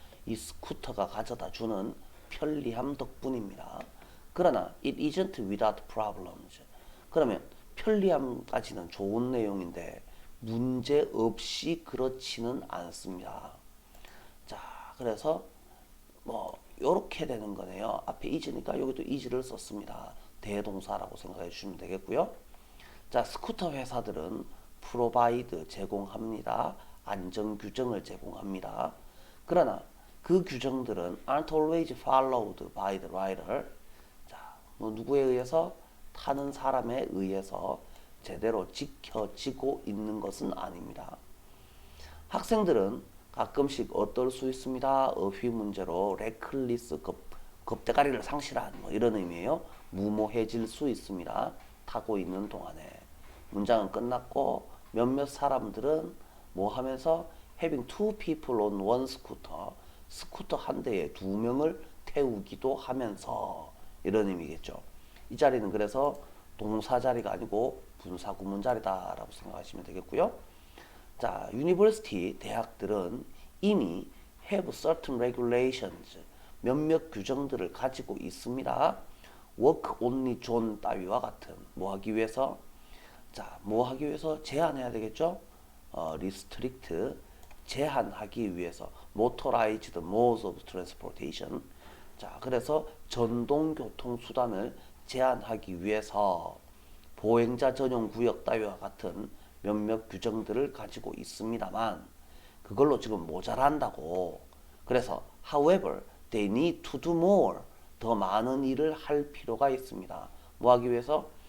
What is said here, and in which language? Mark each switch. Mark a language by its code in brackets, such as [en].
[ko] 이 스쿠터가 가져다 주는 편리함 덕분입니다. 그러나 [en] it isn't without problems. [ko] 그러면 편리함까지는 좋은 내용인데 문제 없이 그렇지는 않습니다. 자, 그래서 뭐 요렇게 되는 거네요. 앞에 is니까 여기도 is를 썼습니다. 대동사라고 생각해 주시면 되겠고요. 자, 스쿠터 회사들은 provide 제공합니다. 안전 규정을 제공합니다. 그러나 그 규정들은 [en] aren't always followed by the rider. [ko] 자, 뭐 누구에 의해서? 타는 사람에 의해서 제대로 지켜지고 있는 것은 아닙니다. 학생들은 가끔씩 어떨 수 있습니다. 어휘 문제로 reckless 겁대가리를 상실한 뭐 이런 의미예요. 무모해질 수 있습니다. 타고 있는 동안에. 문장은 끝났고 몇몇 사람들은 뭐 하면서 [en] having two people on one scooter [ko] 스쿠터 한 대에 두 명을 태우기도 하면서 이런 의미겠죠. 이 자리는 그래서 동사 자리가 아니고 분사 구문 자리다라고 생각하시면 되겠고요. 자, university 대학들은 이미 [en] have certain regulations [ko] 몇몇 규정들을 가지고 있습니다. [en] work only zone [ko] 따위와 같은 뭐 하기 위해서? 자, 뭐 하기 위해서? 제한해야 되겠죠? [en] restrict [ko] 제한하기 위해서 [en] motorized modes of transportation. [ko] 자, 그래서 전동 교통 수단을 제한하기 위해서 보행자 전용 구역 따위와 같은 몇몇 규정들을 가지고 있습니다만 그걸로 지금 모자란다고. 그래서 [en] however they need to do more [ko] 더 많은 일을 할 필요가 있습니다. 뭐 하기 위해서?